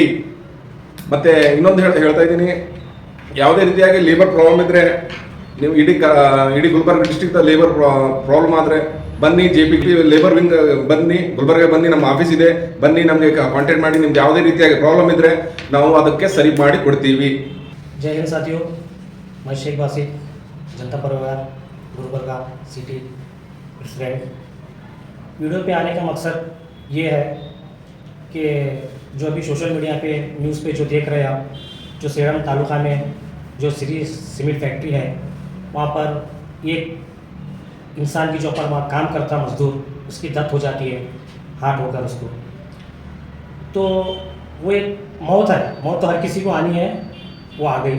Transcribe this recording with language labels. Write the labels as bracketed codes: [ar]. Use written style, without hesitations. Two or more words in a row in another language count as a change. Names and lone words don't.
[kn] ಮತ್ತೆ ಇನ್ನೊಂದು ಹೇಳ್ತಾ ಇದ್ದೀನಿ, ಯಾವುದೇ ರೀತಿಯಾಗಿ ಲೇಬರ್ ಪ್ರಾಬ್ಲಮ್ ಇದ್ದರೆ ನೀವು ಇಡೀ ಗುಲ್ಬರ್ಗ [en] district labour problem [kn] ಆದರೆ ಬನ್ನಿ, JP ಲೇಬರ್ ವಿಂಗ್ ಬನ್ನಿ, ಗುಲ್ಬರ್ಗ ಬನ್ನಿ, ನಮ್ಮ ಆಫೀಸ್ ಇದೆ, ಬನ್ನಿ, ನಮಗೆ ಕಾಂಟ್ಯಾಕ್ಟ್ ಮಾಡಿ. ನಿಮ್ಗೆ ಯಾವುದೇ ರೀತಿಯಾಗಿ ಪ್ರಾಬ್ಲಮ್ ಇದ್ದರೆ ನಾವು ಅದಕ್ಕೆ ಸರಿ ಮಾಡಿ ಕೊಡ್ತೀವಿ. [hi] जय हिंद साथियों, मैं शेख बासित, जनता परिवार गुलबर्गा सिटी प्रेसिडेंट। वीडियो पे आने का मकसद ये है कि जो अभी [en] social media [hi] पे न्यूज़ पे जो देख रहे हैं आप, जो सेरम तालुका में जो सीरीज सीमेंट फैक्ट्री है, वहाँ पर एक इंसान की जो ऊपर वहाँ काम करता मजदूर, उसकी डेथ हो जाती है हार्ट होकर उसको, तो वो एक मौत है, मौत तो हर किसी को आनी है, वो आ गई।